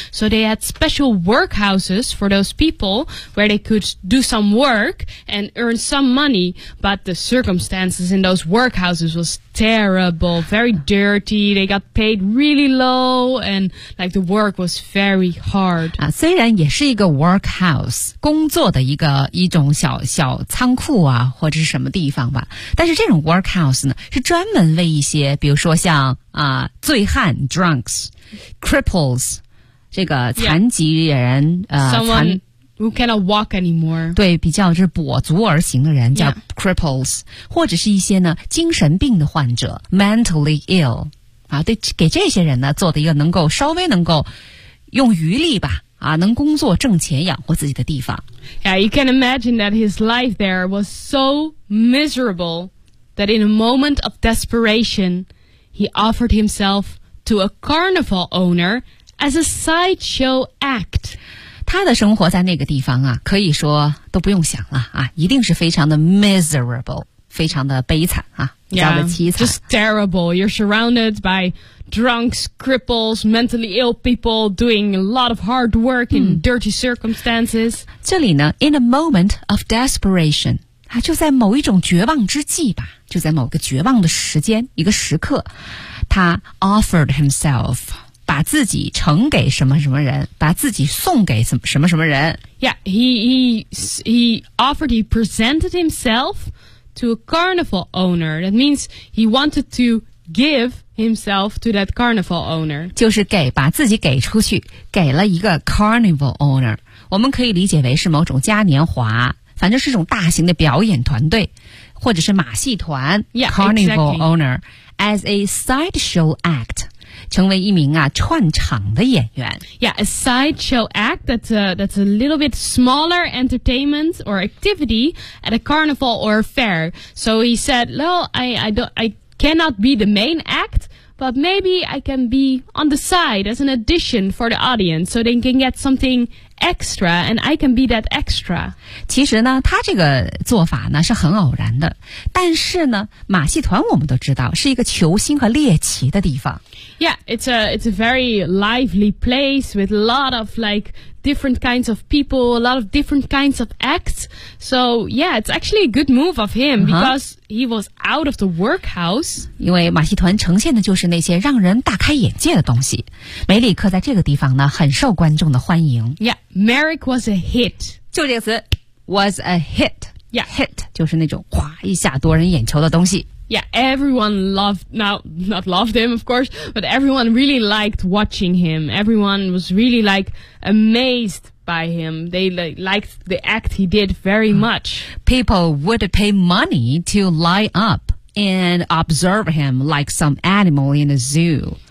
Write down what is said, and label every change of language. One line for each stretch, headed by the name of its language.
English: So they had special workhouses for those people where they could do some work and earn some money. But the circumstances in those workhouses was terrible, very dirty. They got paid really low and like the work was very hard.
Chinese: 啊，虽然也是一个 workhouse, 工作的一种小小仓库啊或者是什么地方吧。但是这种 workhouse 呢是专门为一些比如说像啊醉汉 drunks, cripples, 这个残疾人、
English: yeah.
Chinese: 残
English: who cannot walk anymore.
Chinese: 对比较就是跛足而行的人叫 cripples,、
English: yeah.
Chinese: 或者是一些呢精神病的患者 mentally ill, 啊对给这些人呢做的一个能够稍微能够用余力吧啊能工作挣钱养活自己的地方。
English: Yeah, you can imagine that his life there was so miserable. That in a moment of desperation, he offered himself to a carnival owner as a sideshow act.
Chinese: 他的生活在那个地方啊，可以说都不用想了啊，一定是非常的
English: miserable,
Chinese: 非常的悲惨啊，比较的凄惨。
English: Yeah, just terrible. You're surrounded by drunks, cripples, mentally ill people doing a lot of hard work in dirty circumstances.
Chinese: 这里呢
English: in a moment of desperation.
Chinese: 啊、就在某一种绝望之际吧就在某个绝望的时间一个时刻他
English: offered himself
Chinese: 把自己呈给什么什么人把自己送给什么什么人
English: Yeah, he presented himself to a carnival owner. That means he wanted to give himself to that carnival owner.
Chinese: 就是给把自己给出去给了一个 carnival owner. 我们可以理解为是某种嘉年华反正是一种大型的表演团队或者是马戏团
English: yeah, Carnival、 owner as a sideshow act
Chinese: 成为一名啊串场的演员
English: Yeah, a sideshow act that's a little bit smaller entertainment or activity at a carnival or a fair So he said, no, I cannot be the main act But maybe I can be on the side as an addition for the audience So they can get something extra and I can be that extra.
Chinese: 其实呢他这个做法呢是很偶然的。但是呢马戏团我们都知道是一个球星和猎奇的地方。
English: Yeah, it's a very lively place with a lot of like different kinds of people, a lot of different kinds of acts. So yeah, it's actually a good move of him because he was out of the workhouse.
Chinese: 因为马戏团呈现的就是那些让人大开眼界的东西。梅里克在这个地方呢很受观众的欢迎。
English: Yeah, Merrick was a hit.
Chinese: 就这个词
English: was a hit. Yeah,
Chinese: hit 就是那种哗一下夺人眼球的东西。
English: Yeah, everyone loved, not loved him, of course, but everyone really liked watching him. Everyone was really, like, amazed by him. They liked the act he did very much. People would pay money to line up and observe him like some animal in a zoo.